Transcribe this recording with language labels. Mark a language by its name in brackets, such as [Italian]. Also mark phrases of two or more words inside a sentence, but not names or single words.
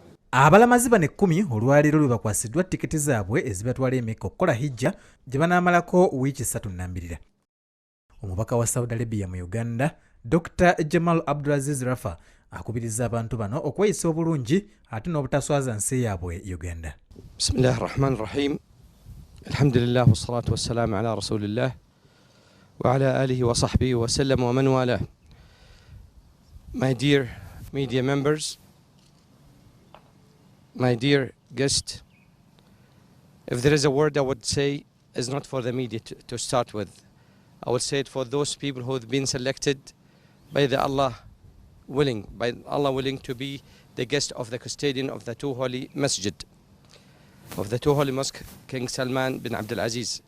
[Ganda] Abalamazi bano 10 olwaleero lwe bakwasiddwa tiketi zaabwe ezibatwala Mecca okukola hijja gye banaamalako wiiki 3 Omubaka wa Saudi Arabia mu Uganda, Dr. Jamal Abdulaziz Rafa, akubiriza abantu bano okweyisa obulungi ate n'obutaswaza nsi yaabwe Uganda. [Arabic] بسم الله الرحمن الرحيم. الحمد لله والصلاة والسلام على رسول الله وعلى آله وصحبه وسلم ومن والى. [English] My dear media members, my dear guest, if there is a word I would say is not for the media to start with. I would say it for those people who have been selected by Allah willing to be the guest of the custodian of the two holy masjid, of the two holy mosque, King Salman bin Abdul Aziz.